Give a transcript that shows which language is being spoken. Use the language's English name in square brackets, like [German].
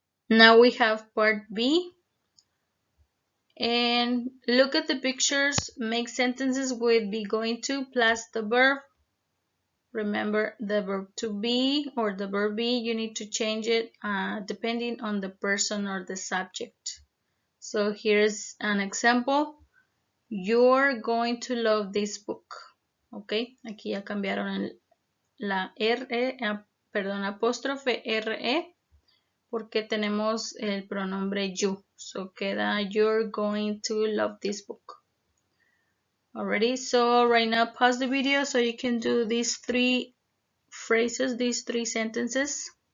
[English] Now we have part B. And look at the pictures, make sentences with be going to plus the verb. Remember the verb to be or the verb be, you need to change it depending on the person or the subject. So here's an example. You're going to love this book. [Spanish] Ok, aquí ya cambiaron la R, perdón, apóstrofe RE porque tenemos el pronombre you. [English] So queda you're going to love this book. Alrighty, so right now pause the video so you can do these 3 phrases, these 3 sentences.